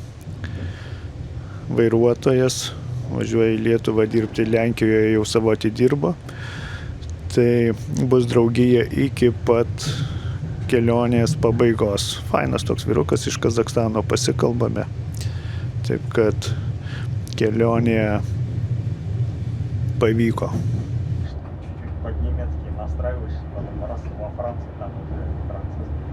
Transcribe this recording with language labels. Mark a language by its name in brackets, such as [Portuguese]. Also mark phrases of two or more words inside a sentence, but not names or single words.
[Lithuanian] Vairuotojas važiuoja į Lietuvą dirbti, Lenkijoje jau savo atidirbo. Tai bus draugija iki pat kelionės pabaigos. Fainas toks vyrukas iš Kazachstano, pasikalbame. Taip kad kelionė pavyko. [Russian] По-немецки настраиваешь, потом раз во Франции, там уже французский.